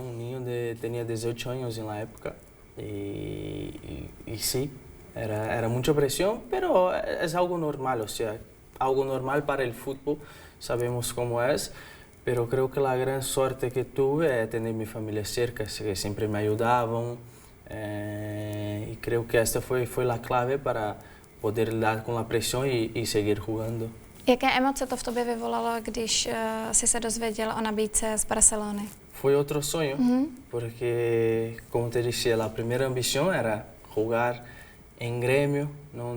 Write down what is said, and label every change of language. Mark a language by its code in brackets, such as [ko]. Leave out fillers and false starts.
[es] Un niño tenía 18 años en la época y sí, era mucha presión, pero es algo normal, o sea, algo normal para el fútbol, sabemos cómo es, pero creo que la gran suerte que tuve es tener mi familia cerca, que siempre me ayudaban, y creo que esta fue la clave para poder dar con la presión y seguir jugando. [cs] Jaké emoce to v tobě vyvolalo, když jsi se dozvěděl o nabídce z Barcelony? [es] Fue otro sueño, porque como te decía, la primera ambición era jugar en Gremio, ¿no?